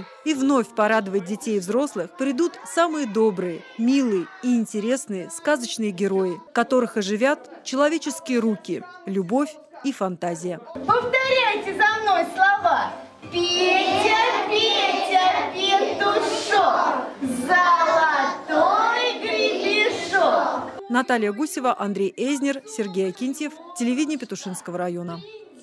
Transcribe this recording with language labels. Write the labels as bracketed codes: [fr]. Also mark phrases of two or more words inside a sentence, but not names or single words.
[ru] И вновь порадовать детей и взрослых придут самые добрые, милые и интересные сказочные герои, которых оживят человеческие руки, любовь и фантазия. Повторяйте за мной слова. Петя, Петя, петушок, золотой гребешок. Наталья Гусева, Андрей Эзнер, Сергей Акинтьев. Телевидение Петушинского района.